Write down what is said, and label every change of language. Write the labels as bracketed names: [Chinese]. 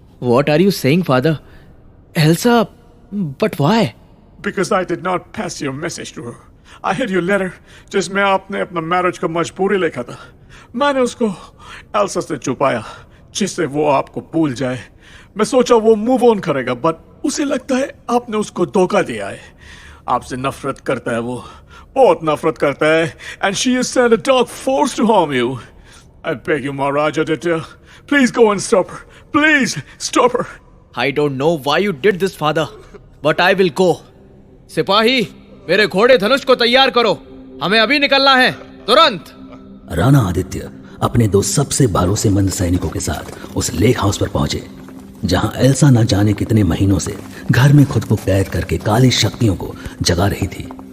[English] What are you saying, father? Elsa, but why? Because I did not pass your message to her. I had your letter [Hindi] जिसमें आपने अपना marriage का मजबूरी लिखा था. मैंने उसको एल्सा से छुपाया जिससे वो आपको भूल जाए. मैं सोचा वो मूव ऑन करेगा, बट उसे लगता है आपने उसको धोखा दिया है. आपसे नफरत करता है वो, बहुत नफरत करता है. [English] And she has sent a dark force to harm you. I beg you, Maharaj Aditya, please go and stop her. Please stop her. I don't know why you did this, father, but I will go. [Hindi] सिपाही, मेरे घोड़े धनुष को तैयार करो. हमें अभी निकलना है, तुरंत. राणा आदित्य अपने 2 सबसे भरोसेमंद सैनिकों के साथ उस लेक हाउस पर पहुंचे, जहां एल्सा न जाने कितने महीनों से घर में खुद को कैद करके काली शक्तियों को जगा रही थी.